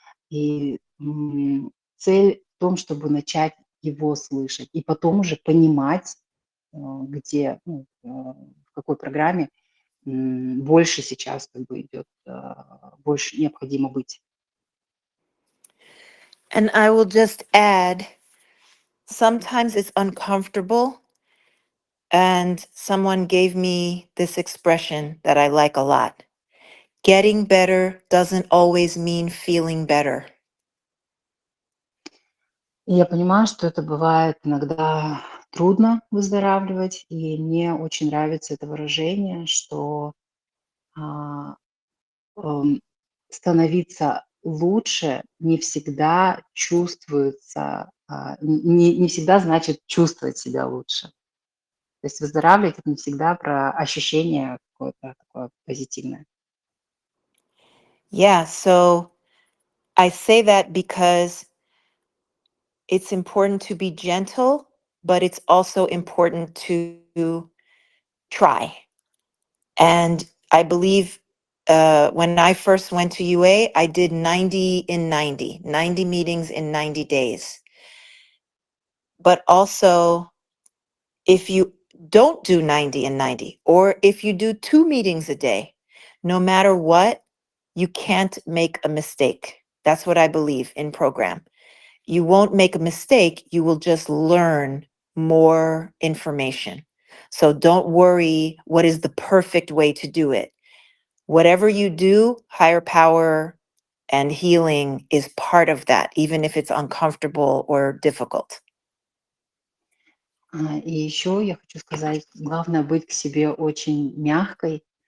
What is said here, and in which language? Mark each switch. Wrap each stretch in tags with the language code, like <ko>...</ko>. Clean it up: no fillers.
<ru>И цель в том, чтобы начать его слышать и потом уже понимать, где, в какой программе больше сейчас идет, больше необходимо быть.</ru> <en>And I will just add, sometimes it's uncomfortable. And someone gave me this expression that I like a lot. Getting better doesn't always mean feeling better.</en> <ru>И я понимаю, что это бывает иногда трудно выздоравливать, и мне очень нравится это выражение, что а, становиться лучше не всегда чувствуется, не всегда значит чувствовать себя лучше. То есть выздоравливать – это не всегда про ощущение какое-то такое позитивное.</ru> <en>Yeah, so I say that because it's important to be gentle, but it's also important to try. And I believe when I first went to UA, I did 90 in 90 meetings in 90 days. But also, if you don't do 90 and 90, or if you do 2 meetings a day, no matter what, you can't make a mistake. That's what I believe in program. You won't make a mistake, you will just learn more information. So don't worry what is the perfect way to do it. Whatever you do, higher power and healing is part of that, even if it's uncomfortable or difficult.</en> <ru>И еще я хочу сказать, главное быть к себе очень мягкой.</ru>